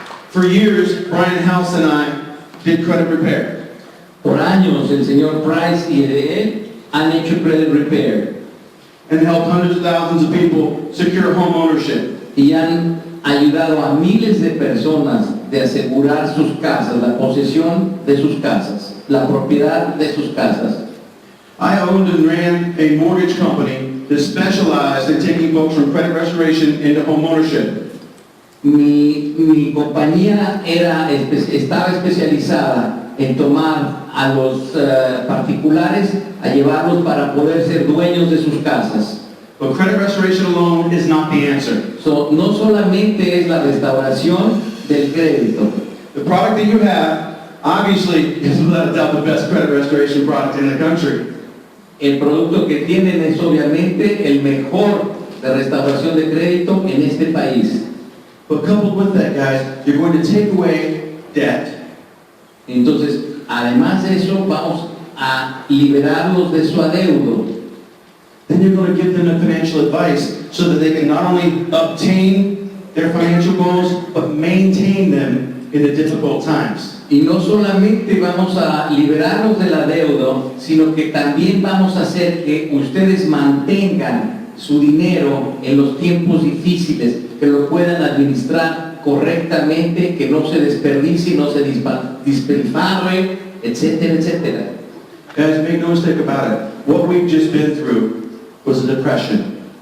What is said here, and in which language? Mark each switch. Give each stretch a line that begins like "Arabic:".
English: For years, Brian House and I did credit repair.
Spanish: Por años, el señor Price y él han hecho credit repair
English: And helped hundreds of thousands of people secure home ownership.
Spanish: y han ayudado a miles de personas de asegurar sus casas, la posesión de sus casas, la propiedad de sus casas.
English: I owned and ran a mortgage company that specialized in taking folks from credit restoration into home ownership.
Spanish: Mi compañía estaba especializada en tomar a los particulares, a llevarlos para poder ser dueños de sus casas.
English: But credit restoration alone is not the answer.
Spanish: No solamente es la restauración del crédito.
English: The product that you have, obviously, is without a doubt the best credit restoration product in the country.
Spanish: El producto que tienen es obviamente el mejor de restauración de crédito en este país.
English: But coupled with that, guys, you're going to take away debt.
Spanish: Entonces, además de eso, vamos a liberarlos de su adeudo.
English: Then you're going to give them the financial advice so that they can not only obtain their financial goals, but maintain them in the difficult times.
Spanish: Y no solamente vamos a liberarlos del adeudo, sino que también vamos a hacer que ustedes mantengan su dinero en los tiempos difíciles, que lo puedan administrar correctamente, que no se desperdicie, no se despilfarre, etcétera, etcétera.
English: Guys, make no mistake about it. What we've just been through was a depression.